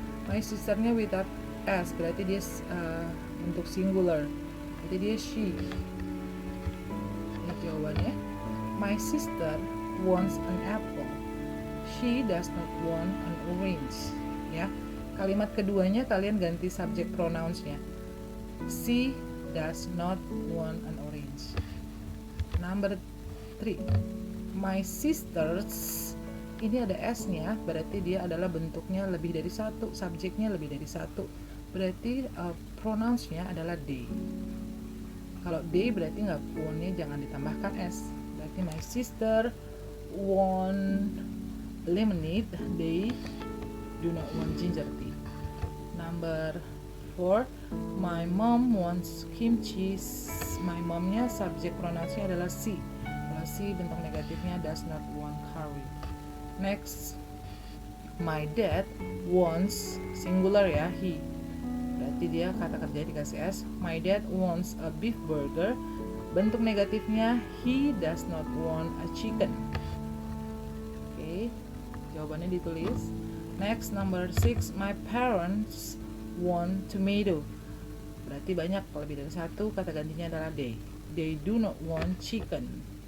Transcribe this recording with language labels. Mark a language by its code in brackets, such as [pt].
[id] My sisternya [en] without s, [id] berarti dia untuk singular. Jadi dia she. Ini jawabannya. [en] My sister wants an apple. She does not want an orange. Ya. [id] Kalimat keduanya kalian ganti subjek pronouns-nya. [en] She does not want an orange. Number 3, my sisters, [id] ini ada s-nya, berarti dia adalah bentuknya lebih dari satu, subjeknya lebih dari satu, berarti pronouns-nya adalah they. Kalau they berarti nggak, want-nya jangan ditambahkan s, berarti [en] my sister want lemonade, they do not want ginger tea. Number 4, my mom wants kimchi. [id] My momnya subjek pronounsnya adalah she. Kalau she bentuk negatifnya [en] does not want curry. Next, my dad wants, singular ya, he. [id] Berarti dia kata kerja dikasih s. [en] My dad wants a beef burger. [id] Bentuk negatifnya [en] he does not want a chicken. [id] Oke, jawabannya ditulis. [en] Next, number 6, my parents want tomato. [id] Berarti banyak, kalau lebih dari satu kata gantinya adalah they. [en] They do not want chicken.